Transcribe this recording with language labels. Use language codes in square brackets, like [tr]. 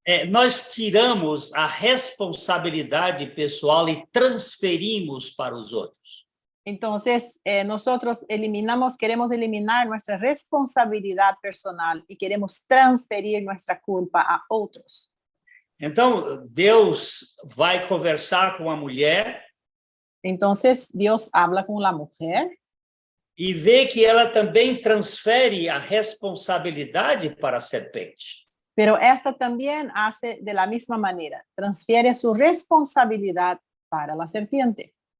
[pt] Nós tiramos a responsabilidade pessoal e transferimos para os outros. [es] Entonces, nosotros queremos eliminar nuestra responsabilidad personal y queremos transferir nuestra culpa a otros. [pt] Então, Deus vai conversar com a mulher. [es] Entonces, Dios habla con la mujer. [pt] E vê que ela também transfere a responsabilidade para a serpente. [es] Pero esta también hace de la misma manera, transfiere su responsabilidad para la serpiente.